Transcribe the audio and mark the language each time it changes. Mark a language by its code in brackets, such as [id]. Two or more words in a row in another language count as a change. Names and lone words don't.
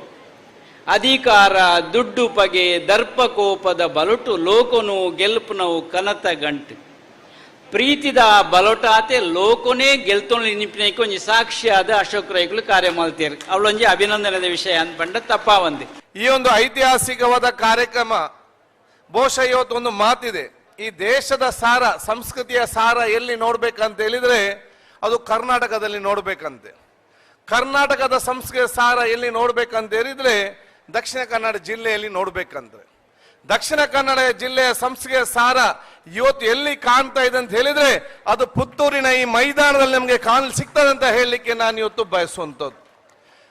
[tcy] ಅಧಿಕಾರ ದುಡ್ಡು ಪಗೆ ದರ್ಪ ಕೋಪದ ಬಲೊಟು ಲೋಕನು ಗೆಲ್ಪುನವು ಕನತ ಗಂಟು ಪ್ರೀತಿದ ಬಲೊಟಾತೆ ಲೋಕನೇ ಗೆಲ್ತೊಂಡು ನಿಂಪಿನಕ್ಕೆ ಒಂಜಿ ಸಾಕ್ಷಿಯಾದ ಅಶೋಕ್ ರೈಗಳು ಕಾರ್ಯ ಮಲ್ತೇರು ಅವಳೊಂಜಿ ಅಭಿನಂದನದ ವಿಷಯ ಅಂದ್ಪಂಡ ತಪ್ಪಾವಂದೆ. [kn] ಈ ಒಂದು ಐತಿಹಾಸಿಕವಾದ ಕಾರ್ಯಕ್ರಮ ಬಹುಶಃ ಇವತ್ತೊಂದು ಮಾತಿದೆ, ಈ ದೇಶದ ಸಾರ ಸಂಸ್ಕೃತಿಯ ಸಾರ ಎಲ್ಲಿ ನೋಡ್ಬೇಕಂತ ಹೇಳಿದ್ರೆ ಅದು ಕರ್ನಾಟಕದಲ್ಲಿ ನೋಡ್ಬೇಕಂತೆ. ಕರ್ನಾಟಕದ ಸಂಸ್ಕೃತಿಯ ಸಾರ ಎಲ್ಲಿ ನೋಡ್ಬೇಕಂತ ಹೇಳಿದ್ರೆ ದಕ್ಷಿಣ ಕನ್ನಡ ಜಿಲ್ಲೆಯಲ್ಲಿ ನೋಡ್ಬೇಕಂದ್ರೆ ದಕ್ಷಿಣ ಕನ್ನಡ ಜಿಲ್ಲೆಯ ಸಂಸ್ಕೃತಿಯ ಸಾರ ಇವತ್ತು ಎಲ್ಲಿ ಕಾಣ್ತಾ ಇದೆ ಅಂತ ಹೇಳಿದ್ರೆ ಅದು ಪುತ್ತೂರಿನ ಈ ಮೈದಾನದಲ್ಲಿ ನಮಗೆ ಕಾಣಲು ಸಿಗ್ತದೆ ಅಂತ ಹೇಳಲಿಕ್ಕೆ ನಾನು ಇವತ್ತು ಬಯಸುವಂಥದ್ದು.